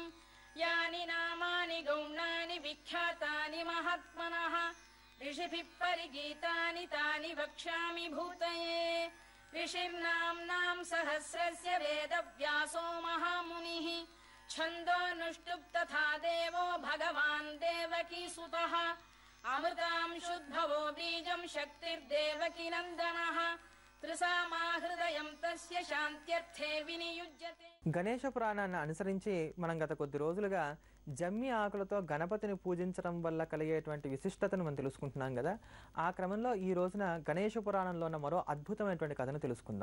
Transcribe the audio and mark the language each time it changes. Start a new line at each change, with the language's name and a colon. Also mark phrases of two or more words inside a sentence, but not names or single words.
Sanskrit: यानि नामानि गौणानि विख्यातानि महात्मनः ऋषिभिः परिगीतानि तानि वक्ष्यामि भूतये ऋषिर्नाम्नां सहस्रस्य वेदव्यासो महामुनिः छन्दोऽनुष्टुप् तथा देवो भगवान् देवकीसुतः अमृतांशुद्भवो बीजं शक्तिर्देवकी नन्दनः త్రిసామాహృదయం తస్య శాంత్యర్థే వినియుజ్యతే.
Telugu: గణేష పురాణాన్ని అనుసరించి మనం గత కొద్ది రోజులుగా జమ్మి ఆకులతో గణపతిని పూజించడం వల్ల కలిగేటువంటి విశిష్టతను మనం తెలుసుకుంటున్నాం కదా. ఆ క్రమంలో ఈ రోజున గణేష పురాణంలో ఉన్న మరో అద్భుతమైనటువంటి కథను తెలుసుకుందాం.